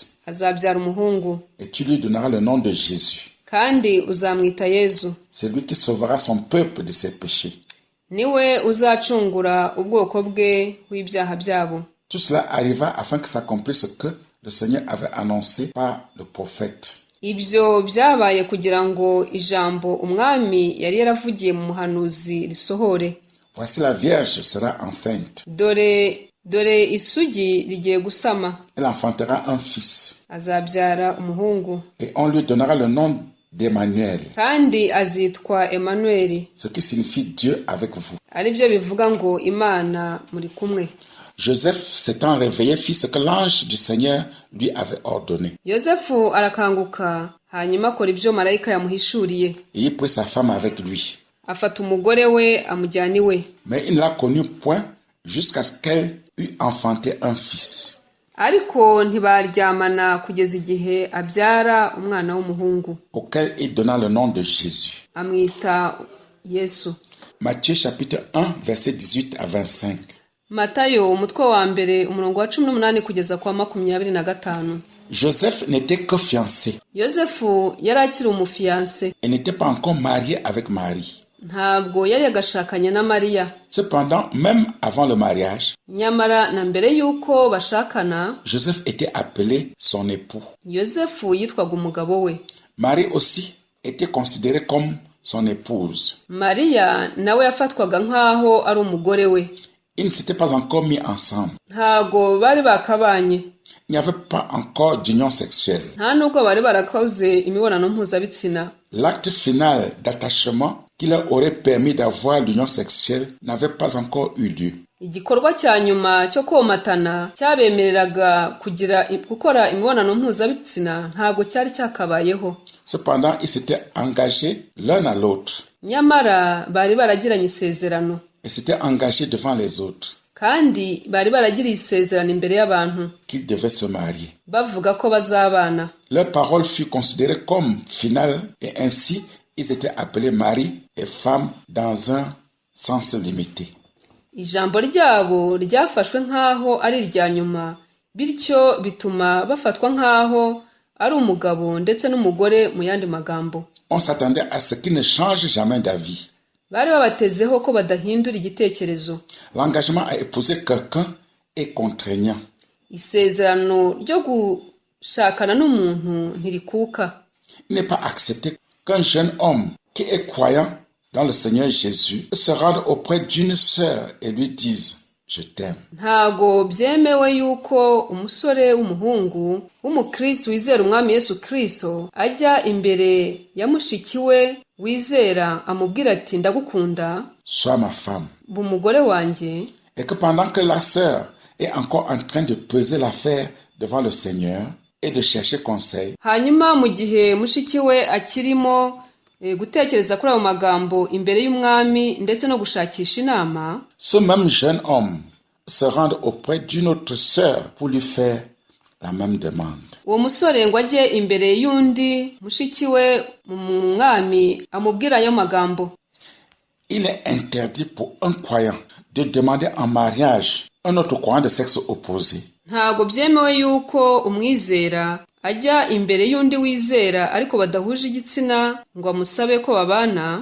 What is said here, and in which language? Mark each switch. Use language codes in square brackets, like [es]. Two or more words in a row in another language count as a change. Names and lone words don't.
[rw] Azabyara umuhungu [fr] et tu lui donneras le nom de Jésus. [rw] kandi uzamwita Yezu. [fr] C'est lui qui sauvera son peuple de ses péchés. [rw] Niwe uzacungura ubwoko bwe w'ibyaha byabo. [fr] Tout cela arriva afin que s'accomplisse ce que le Seigneur avait annoncé par le prophète. [rw] Ibyo byabaye kugira ngo ijambo umwami yari yaravugiye mu muhanuzi risohore. [fr] Voici la Vierge sera enceinte. [rw] Dore dore isugi rigiye gusama, [fr] Elle enfantera un fils. [rw] azabyara umuhungu, [fr] Et on lui donnera le nom d'Emmanuel, [rw] kandi azitwa Emanueli, [fr] ce qui signifie Dieu avec vous. [rw] ari byo bivuga ngo Imana muri kumwe. [fr] Joseph s'étant réveillé fit ce que l'ange du Seigneur lui avait ordonné. [rw] Yosefu arakanguka, hanyuma akora ibyo marayika yamuhishuriye. [fr] Et il prit sa femme avec lui. [rw] Afata umugore we amujyana iwe. [fr] Mais il ne la connut point jusqu'à ce qu'elle eût enfanté un fils. [rw] Ariko ntibaryamana kugeza igihe abyara umwana w'umuhungu, [fr] Auquel il donna le nom de Jésus. [rw] amwita Yesu. [fr] Matthieu chapitre 1, verset 18 à 25. [rw] Matayo umutwe wa mbere umurongo wa 18 kugeza kwa 25. [fr] Joseph n'était que fiancé [rw] Yosefu yari akiri umufiyanse, [fr] et n'était pas encore marié avec Marie. [rw] ntabwo yari yagashakanye na Mariya. [fr] Cependant, même avant le mariage, [rw] Nyamara na mbere y'uko bashakana, [fr] Joseph était appelé son époux. [rw] Yosefu yitwaga umugabo we. [fr] Marie aussi était considérée comme son épouse. [rw] Mariya nawe yafatwaga nk'aho ari umugore we. [fr] Ils ne s'étaient pas encore mis ensemble. [rw] Ntago bari bakabanye, [fr] Il n'y avait pas encore d'union sexuelle. [rw] nta nubwo bari barakoze imibonano mpuzabitsina. [fr] L'acte final d'attachement qui leur aurait permis d'avoir l'union sexuelle n'avait pas encore eu lieu. [rw] Igikorwa cya nyuma cyo komatana cyabemereraga gukora imibonano mpuzabitsina ntabwo cyari cyakabayeho. [fr] Cependant, ils s'étaient engagés l'un à l'autre [rw] Nyamara bari baragiranye isezerano, [fr] et s'étaient engagés devant les autres [rw] kandi bari baragiriye isezerano imbere y'abantu, [fr] qu'ils devaient se marier. [rw] bavuga ko bazabana. [fr] Leur parole fut considérée comme finale et ainsi ils étaient appelés mari et femme dans un sens limité. [rw] Ijambo ryabo ryafashwe nk'aho ari irya nyuma, bityo bituma bafatwa nk'aho ari umugabo ndetse n'umugore mu yandi magambo. [fr] On s'attendait à ce qu'ils ne changent jamais d'avis. [rw] Bari babatezeho ko badahindura igitekerezo. [fr] L'engagement à épouser quelqu'un est contraignant. [rw] Isezerano ryo gushakana n'umuntu ntirikuka. [fr] Il n'est pas accepté qu'un jeune homme qui est croyant dans le Seigneur Jésus se rende auprès d'une sœur et lui dise « Je t'aime ». [rw] Ntago byemewe yuko umusore w'umuhungu w'umukristo wizera umwami Yesu Kristo ajya imbere ya mushiki we wizera amubwira ati ndagukunda, [fr] Sois ma femme. [rw] b'umugore wanjye, [fr] Et que pendant que la sœur est encore en train de peser l'affaire devant le Seigneur et de chercher conseil, [rw] hanyuma mu gihe mushiki we akirimo gutekereza kuri ayo magambo imbere y'umwami ndetse no gushakisha inama, [fr] ce même jeune homme se rend auprès d'une autre sœur pour lui faire la même demande. [rw] uwo musore ngo ajye imbere y'undi mushiki we mu mwami amubwira ayo magambo. [fr] Il est interdit pour un croyant de demander en mariage un autre croyant de sexe opposé. [rw] Ntago byemewe yuko umwizera ajya imbere y'undi wizera ariko badahuje igitsina ngo amusabe ko babana,